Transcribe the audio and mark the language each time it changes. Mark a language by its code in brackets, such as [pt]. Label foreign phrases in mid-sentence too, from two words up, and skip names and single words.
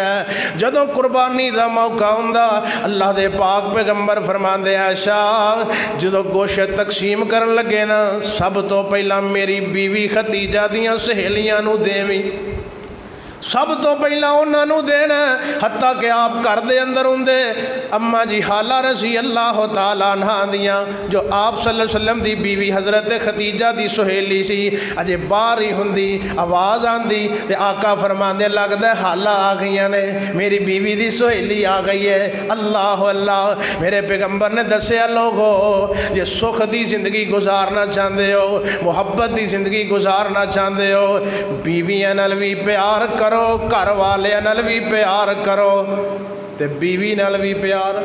[pa] جدوں قربانی کا موقع ہندا اللہ دے پاک پیغمبر فرماندے عائشہ جدوں گوشت تقسیم کرن لگے نا، سب توں پہلا میری بیوی خدیجہ دیاں سہیلیاں نوں دیوی، سب توں پہلا انہوں نے دینا. حتیٰ کہ آپ گھر دے اندر ہوندے اماں جی ہالہ [ar] رضي الله تعالى عنها [pa] دیاں، جو آپ [ar] صلى الله عليه وسلم [pa] دی بیوی حضرت خدیجہ دی سہیلی سی، اجے باہر ہی ہندی آواز آندی تے آقا فرماندے لگدا ہالہ آ گئی نے، میری بیوی دی سہیلی آ گئی ہے. اللہ اللہ میرے پیغمبر نے دسیا لوگو جے سکھ دی زندگی گزارنا چاہتے ہو، محبت دی زندگی گزارنا چاہتے ہو، بیویاں نال بھی پیار کرو، گھر والے نال بھی پیار کرو، تے بیوی نال بھی پیار.